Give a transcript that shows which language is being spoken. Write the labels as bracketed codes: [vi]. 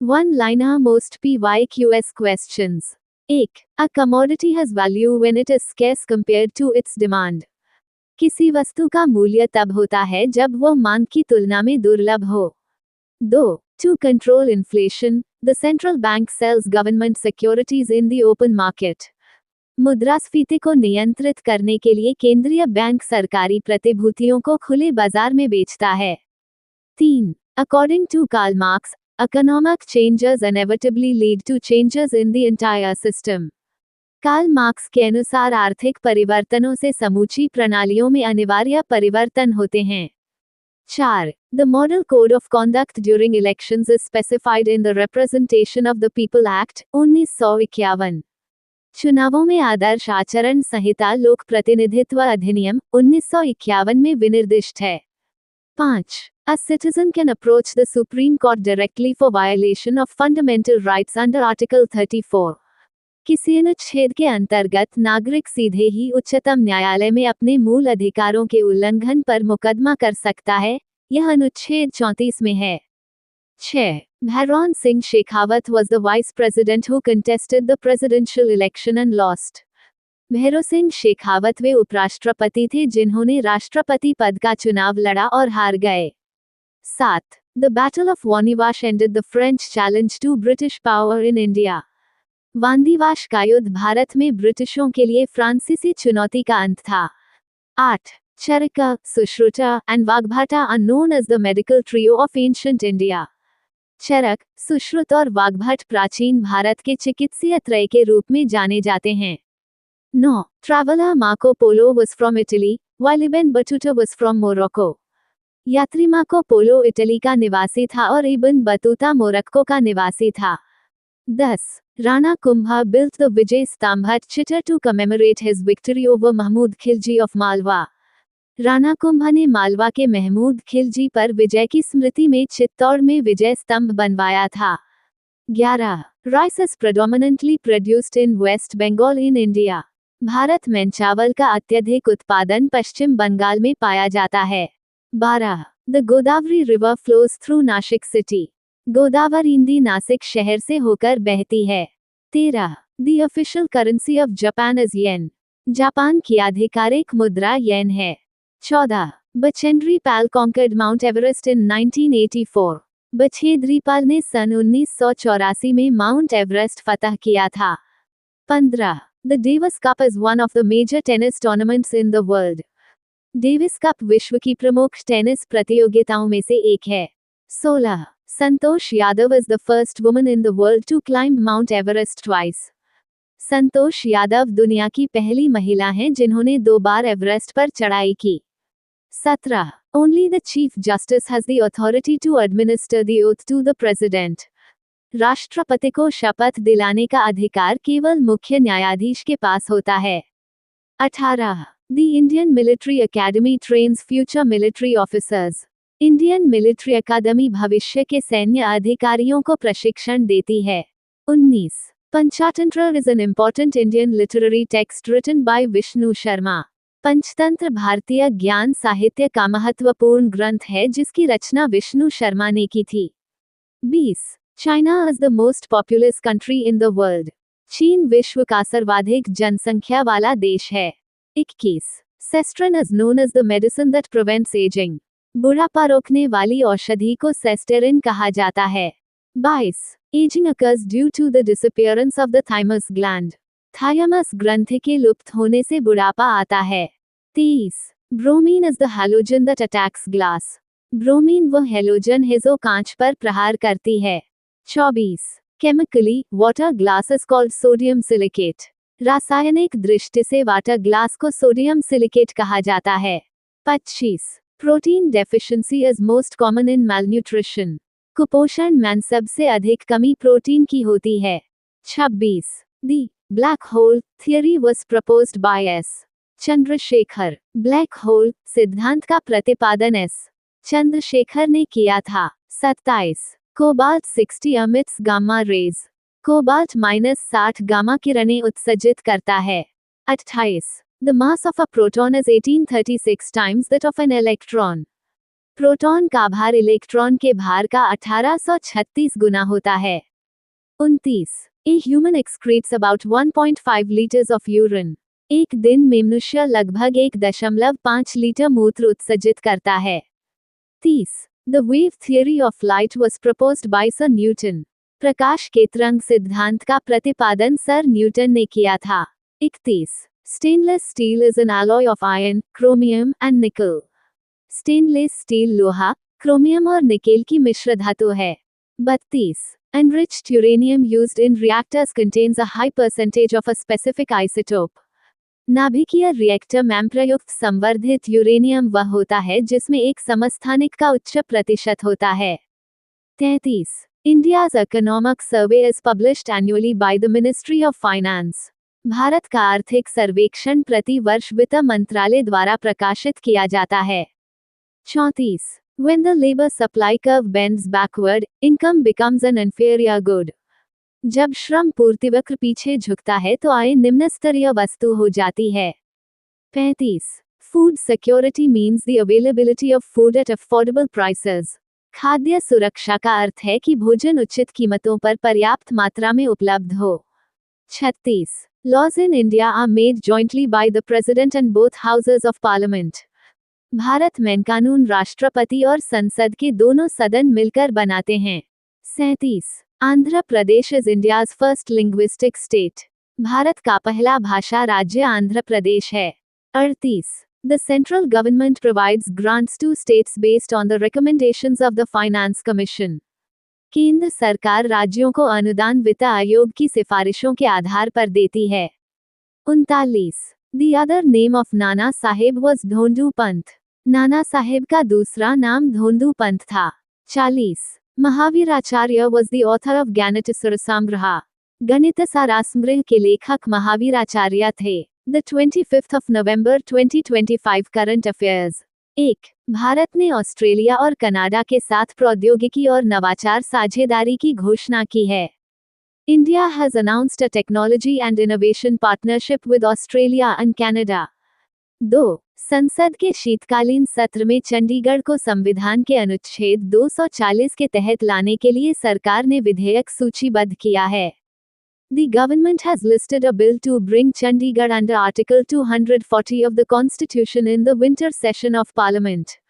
[en] One-liner most PYQS questions. 1. A commodity has value when it is scarce compared to its demand. [hi] किसी वस्तु का मूल्य तब होता है जब वह मांग की तुलना में दुर्लभ हो. [en] 2. To control inflation, the central bank sells government securities in the open market. [hi] मुद्रास्फीति को नियंत्रित करने के लिए केंद्रीय बैंक सरकारी प्रतिभूतियों को खुले बाजार में बेचता है. [en] 3. According to Karl Marx, economic changes inevitably lead to changes in the entire system. [hi] Karl Marx के अनुसार आर्थिक परिवर्तनों से समूची प्रणालियों में अनिवार्य परिवर्तन होते हैं. [en] 4. The Model Code of Conduct during elections is specified in the Representation of the People Act, 1951. [hi] चुनावों में आदर्श आचरण संहिता लोक प्रतिनिधित्व अधिनियम, 1951 में विनिर्दिष्ट है. [en] 5. A citizen can approach the Supreme Court directly for violation of fundamental rights under Article 34. [hi] किसी अनुच्छेद के अंतर्गत नागरिक सीधे ही उच्चतम न्यायालय में अपने मूल अधिकारों के उल्लंघन पर मुकदमा कर सकता है. यह अनुच्छेद 34 में है. 6. [en] Bhairon Singh Shekhawat was the vice president who contested the presidential election and lost. [hi] Bhairo Singh Shekhawat वे उपराष्ट्रपति थे जिन्होंने राष्ट्रपति पद का चुनाव लड़ा और हार गए. [en] 7. The Battle of Wandiwash ended the French challenge to British power in India. [hi] वांदीवाश का युद्ध भारत में ब्रिटिशों के लिए फ्रांसीसी चुनौती का अंत था. [en] 8. Charaka, Sushruta, and Vagbhata are known as the medical trio of ancient India. [hi] चरक, सुश्रुत और वाग्भट प्राचीन भारत के चिकित्सीय त्रय के रूप में जाने जाते हैं. [en] 9. Traveler Marco Polo was from Italy, while Ibn Battuta was from Morocco. [hi] यात्री मार्को पोलो इटली का निवासी था और इब्न बतूता मोरक्को का निवासी था. [en] 10. Rana Kumbha built the Vijay Stambha at Chitta to commemorate his victory over Mahmud Khilji of Malwa. [hi] Rana Kumbha ने मालवा के महमूद खिलजी पर विजय की स्मृति में चित्तौड़ में विजय स्तंभ बनवाया था. [en] 11. Rice is predominantly produced in West Bengal in India. [hi] Bharat में चावल का अत्यधिक उत्पादन पश्चिम बंगाल में पाया जाता है. [en] 12. The Godavari river flows through Nashik city. [hi] Godavari नदी नासिक शहर से होकर बहती है. [en] 13. The official currency of Japan is yen. [hi] Japan की आधिकारिक मुद्रा येन है. [en] 14. Bachendri Pal conquered Mount Everest in 1984. [hi] Bachendri Pal ने सन 1984 में माउंट एवरेस्ट फतह किया था. [en] 15. The Davis Cup is one of the major tennis tournaments in the world. [hi] Davis cup विश्व की प्रमुख टेनिस प्रतियोगिताओं में से एक है. [en] 16. Santosh Yadav is the first woman in the world to climb Mount Everest twice. [hi] Santosh Yadav दुनिया की पहली महिला हैं जिन्होंने 2 बार एवरेस्ट पर चढ़ाई की. [en] 17. Only the Chief Justice has the authority to administer the oath to the President. [hi] राष्ट्रपति को शपथ दिलाने का अधिकार केवल मुख्य न्यायाधीश के पास होता है. [en] 18. The Indian Military Academy trains future military officers. [hi] Indian military अकादमी भविष्य के सैन्य अधिकारियों को प्रशिक्षण देती है. [en] 19. Panchatantra is an important Indian literary text written by Vishnu Sharma. [hi] Panchatantra भारतीय ज्ञान साहित्य का महत्वपूर्ण ग्रंथ है जिसकी रचना विष्णु शर्मा ने की थी. [en] 20. China is the most populous country in the world. [hi] चीन विश्व का सर्वाधिक जनसंख्या वाला देश है. [en] 21. Sestrin is known as the medicine that prevents aging. [hi] बुढ़ापा रोकने वाली औषधि को सेस्टेरिन कहा जाता है. [en] 22. Aging occurs due to the disappearance of the thymus gland. [hi] Thymus ग्रंथि के लुप्त होने से बुढ़ापा आता है. [en] 23. Bromine is the halogen that attacks glass. [hi] Bromine वह हेलोजन है जो कांच पर प्रहार करती है. [en] 24. Chemically, water glass is called sodium silicate. [hi] रासायनिक दृष्टि से वाटर ग्लास को सोडियम सिलिकेट कहा जाता है. [en] 25. Protein deficiency is most common in malnutrition. [hi] कुपोषण में सबसे अधिक कमी प्रोटीन की होती है. [en] 26. The black hole theory was proposed by S. Chandrasekhar. [hi] Black hole सिद्धांत का प्रतिपादन एस. चंद्रशेखर ने किया था. 27. [en] Cobalt 60 emits gamma rays. [hi] Cobalt -60 gamma किरणें उत्सर्जित करता है. [en] 28. The mass of a proton is 1836 times that of an electron. [hi] Proton का भार इलेक्ट्रॉन के भार का 1836 गुना होता है। [en] 29. A human excretes about 1.5 liters of urine. [hi] एक दिन में मनुष्य लगभग 1.5 लीटर मूत्र उत्सर्जित करता है। [en] 30. The wave theory of light was proposed by Sir Newton. [hi] प्रकाश के तरंग सिद्धांत का प्रतिपादन सर न्यूटन ने किया था। [en] 31. Stainless steel is an alloy of iron, chromium and nickel. [hi] Stainless steel लोहा, क्रोमियम और निकेल की मिश्र धातु है। [en] 32. Enriched uranium used in reactors contains a high percentage of a specific isotope. [hi] नाभिकीय रिएक्टर में प्रयुक्त संवर्धित यूरेनियम वह होता है जिसमें एक समस्थानिक का उच्च प्रतिशत होता है। [en] 33. India's economic survey is published annually by the Ministry of Finance. [hi] Bharat का आर्थिक सर्वेक्षण प्रति वर्ष वित्त मंत्रालय द्वारा प्रकाशित किया जाता है। [en] 34. When the labor supply curve bends backward, income becomes an inferior good. [hi] जब श्रम पूर्तिवक्र पीछे झुकता है तो आय निम्न स्तरीय वस्तु हो जाती है। [en] 35. Food security means the availability of food at affordable prices. [hi] खाद्य सुरक्षा का अर्थ है कि भोजन उचित कीमतों पर पर्याप्त मात्रा में उपलब्ध हो। [en] 36. Laws in India are made jointly by the President and both houses of Parliament. [hi] Bharat में कानून राष्ट्रपति और संसद के दोनों सदन मिलकर बनाते हैं। [en] 37. Andhra Pradesh is India's first linguistic state. [hi] Bharat का पहला भाषा राज्य आंध्र प्रदेश है। [en] 38. The central government provides grants to states based on the recommendations of the finance commission. [hi] केंद्र सरकार राज्यों को अनुदान वित्त आयोग की सिफारिशों के आधार पर देती है। [en] 39. The other name of Nana Saheb was Dhondu Pant. [hi] नाना साहेब का दूसरा नाम धोंडू पंथ था। [en] 40. Mahaviracharya was the author of Ganitasarasangraha. [hi] गणितसारसंग्रह के लेखक महावीराचार्य थे। [en] The 25th of November 2025 current affairs. 1. [hi] Bharat ने ऑस्ट्रेलिया और कनाडा के साथ प्रौद्योगिकी और नवाचार साझेदारी की घोषणा की है। [en] India has announced a technology and innovation partnership with Australia and Canada. 2. [hi] संसद के शीतकालीन सत्र में चंडीगढ़ को संविधान के अनुच्छेद 240 के तहत लाने के लिए सरकार ने विधेयक सूचीबद्ध किया है। [en] The government has listed a bill to bring Chandigarh under Article 240 of the Constitution in the winter session of Parliament.